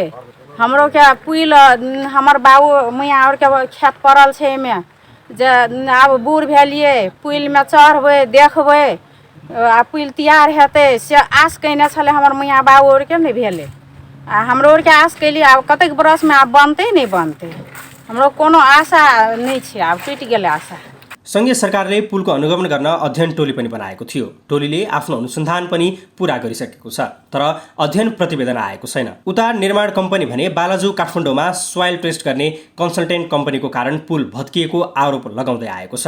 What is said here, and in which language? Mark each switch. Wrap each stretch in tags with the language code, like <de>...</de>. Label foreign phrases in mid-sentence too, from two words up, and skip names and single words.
<mai>हमरो के पुल हमर बाबू मैया और के खेत पड़ल छै एहिमे, जे अब बूढ़ भेलिए पुल में चढ़बे देखबे आ पुल तैयार हेतै से आस कयने छलै हमर मैया बाबू और के नहीं भेलै आ हमरो और के आस कैली आब कतेक बरस में आब बनतै नहीं बनतै हमरो कोनो आशा नहीं छै आब टुटि गेलै आशा।</mai> <ne>संघीय सरकारले पुलको अनुगमन गर्न अध्ययन टोली पनि बनाएको थियो। टोलीले आफ्नो अनुसन्धान पनि पूरा गरिसकेको छ, तर अध्ययन प्रतिवेदन आएको छैन। उता निर्माण कम्पनी भने बालाजु काठमाडौँमा</ne> <en>soil test</en> <ne>गर्ने कन्सल्टेन्ट कम्पनीको कारण पुल भत्किएको आरोप लगाउँदै आएको छ।</ne>